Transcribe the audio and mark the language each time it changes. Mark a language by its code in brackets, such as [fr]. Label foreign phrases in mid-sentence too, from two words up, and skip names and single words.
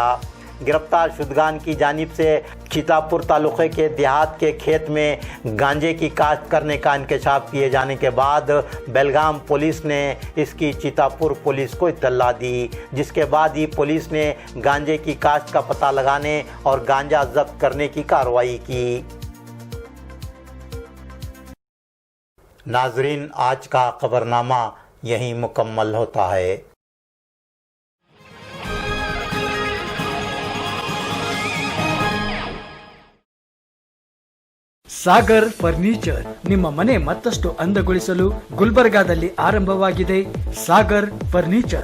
[ur] گرفتار شدگان کی جانب سے چتاپور تعلقے کے دیہات کے کھیت میں گانجے کی کاشت کرنے کا انکشاف کیے جانے کے بعد بیلگام پولیس نے اسکی چتاپور پولیس کو اطلاع دی، جسکے بعد ہی پولیس نے گانجے کی کاشت کا پتہ لگانے اور گانجا ضبط کرنے کی کارروائی کی. ناظرین، آج کا خبرنامہ یہیں مکمل ہوتا ہے. [kn] ಸಾಗರ್ ಫರ್ನಿಚರ್ ನಿಮ್ಮ ಮನೆ ಮತ್ತಷ್ಟು ಅಂದಗೊಳಿಸಲು ಗುಲ್ಬರ್ಗಾದಲ್ಲಿ ಆರಂಭವಾಗಿದೆ ಸಾಗರ್ ಫರ್ನಿಚರ್.